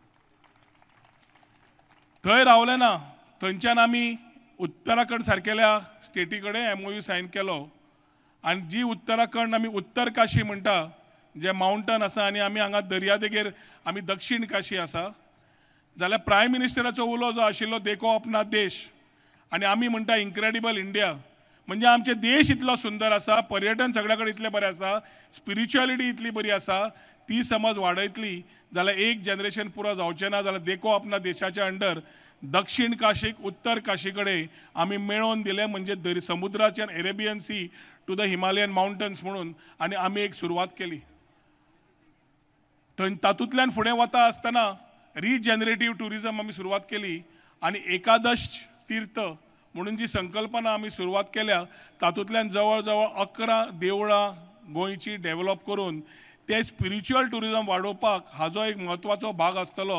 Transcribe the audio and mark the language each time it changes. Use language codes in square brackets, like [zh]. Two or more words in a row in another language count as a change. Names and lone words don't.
[kok] थंय रावले ना, थंयच्यान आमी उत्तराखंड सारकेल्या स्टेटी कडेन MOU सायन केलो आनी जी उत्तराखंड आमी उत्तर काशी म्हणटा, जे माउंटन आसा आनी आमी हांगा दर्यादेगेर आमी दक्षिण काशी आसा. जाल्यार प्रायम मिनिस्टराचो उलो जो आशिल्लो [hi] देखो अपना देश [kok] आनी आमी म्हणटा [en] Incredible India, [kok] म्हणजे आमचे देश इतलो सुंदर आसा, पर्यटन सगळ्या कडेन इतलें बरें आसा, स्पिरिच्युअलिटी इतली बरी आसा, ती समज वाडयतली जाल्यार एक जनरेशन पुरो जावचें ना. जाल्यार [hi] देखो अपना [kok] देशाच्या अंडर दक्षिण काशीक उत्तर काशी कडेन आमी मेळोवन दिलें, म्हणजे समुद्राच्यान [en] Arabian Sea to the Himalayan Mountains [kok] म्हणून, आनी आमी एक सुरवात केली. तातूंतल्यान फुडें वता आसतना [en] regenerative tourism [kok] आमी सुरवात केली आनी एकादश तीर्थ म्हणून जी संकल्पना आमी सुरवात केल्या तातूंतल्यान जवळ जवळ 11 देवळां गोंयची डेव्हलप करून ते [en] spiritual tourism [kok] वाडोवपाक हाजो एक म्हत्वाचो भाग आसतलो.